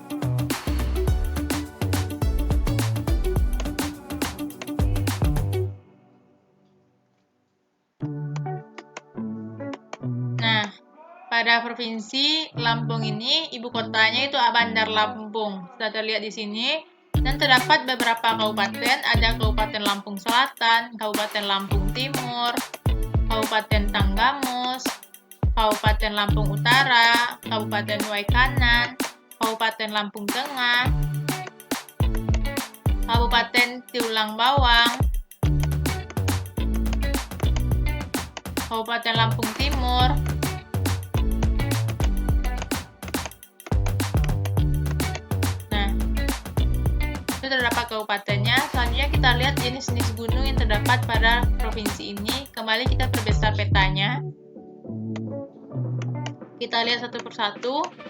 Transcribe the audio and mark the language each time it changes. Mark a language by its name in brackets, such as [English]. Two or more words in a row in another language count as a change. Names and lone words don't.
[Indonesian] Nah, pada Provinsi Lampung ini, ibu kotanya itu Bandar Lampung. Sudah terlihat di sini. Dan terdapat beberapa kabupaten, ada Kabupaten Lampung Selatan, Kabupaten Lampung Timur, Kabupaten Tanggamus, Kabupaten Lampung Utara, Kabupaten Waikanan, Kabupaten Lampung Tengah, Kabupaten Tiulang Bawang, Kabupaten Lampung Timur, terdapat kabupatennya. Selanjutnya kita lihat jenis-jenis gunung yang terdapat pada provinsi ini. Kembali kita perbesar petanya. Kita lihat satu persatu.